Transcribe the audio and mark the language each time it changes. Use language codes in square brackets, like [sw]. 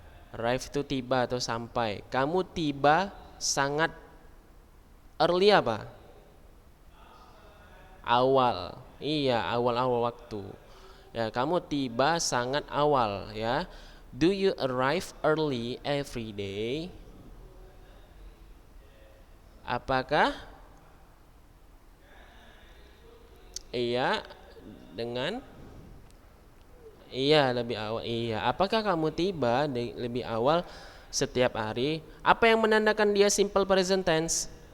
[id] Arrive itu tiba atau sampai. Kamu tiba sangat early apa? Awal. Iya, awal-awal waktu. Ya, kamu tiba sangat awal ya. [en] Do you arrive early every day? [id] Apakah iya dengan iya lebih awal? Iya. Apakah kamu tiba lebih awal setiap hari? Apa yang menandakan dia simple present tense?